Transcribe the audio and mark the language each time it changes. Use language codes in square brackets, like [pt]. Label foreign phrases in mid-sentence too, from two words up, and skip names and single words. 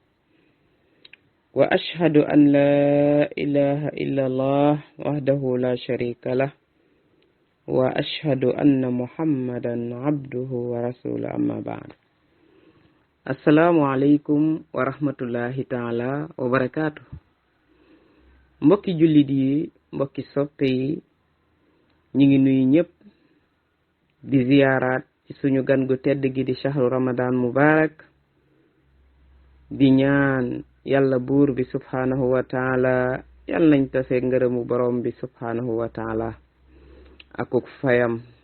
[ar] وأشهد أن لا إله إلا الله وحده لا شريك له وأشهد أن محمدا عبده ورسوله أما بعد السلام عليكم ورحمة الله تعالى وبركاته [wo] mbokki jullit yi mbokki soppe yi ñi ngi nuyu ñëpp di ziyaaraat ci suñu gan gu tedd gi di [ar] شهر رمضان مبارك [wo] di ñaan yàlla buur bi [ar] سبحانه وتعالى [wo] yàlla nañ tase ngërëmu borom bi [ar] سبحانه وتعالى [wo] akuk fayam